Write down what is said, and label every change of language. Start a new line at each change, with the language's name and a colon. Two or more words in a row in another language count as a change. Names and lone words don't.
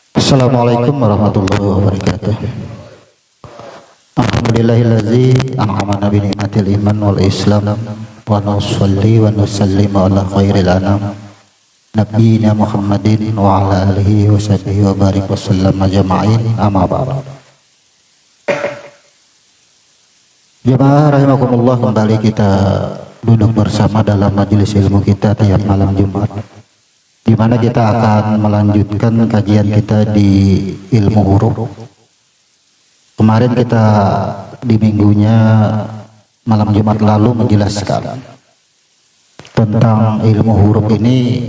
Arabic: السلام عليكم ورحمة الله وبركاته. الحمد لله الذي أنعمنا بنعمة الإيمان والإسلام ونصلي ونسلم على خير الأنام نبينا محمد وعلى آله وصحبه وبارك وسلم أجمعين أما بعد.
Indonesian: Jemaah rahimakumullah, kembali kita duduk bersama dalam majelis ilmu kita tiap malam Jumat, di mana kita akan melanjutkan kajian kita di ilmu huruf. Kemarin kita di minggunya malam Jumat lalu menjelaskan tentang ilmu huruf ini.